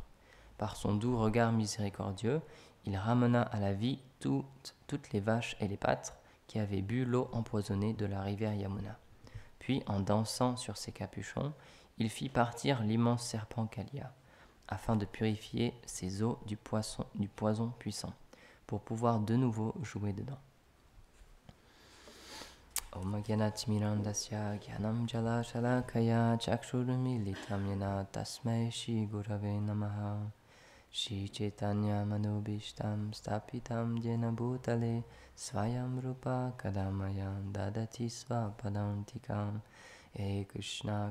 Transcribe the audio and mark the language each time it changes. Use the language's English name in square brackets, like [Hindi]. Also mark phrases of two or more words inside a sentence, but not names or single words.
[French] Par son doux regard miséricordieux, il ramena à la vie toutes les vaches et les pâtres qui avaient bu l'eau empoisonnée de la rivière Yamuna. Puis, en dansant sur ses capuchons, il fit partir l'immense serpent Kaliya, afin de purifier ses eaux du poison puissant, pour pouvoir de nouveau jouer dedans. [Sanskrit] ॐ ज्ञानतिमिरान्धस्य ज्ञानम् जल शलाकया चक्षुर्मिलितम् येन तस्मै श्री गुरवे नमः श्री चैतन्य मनुभिष्टम् स्थापितम् येन भूतले स्वयं रूप कदामयम् ददाति स्वपदान्तिकम् ए कृष्ण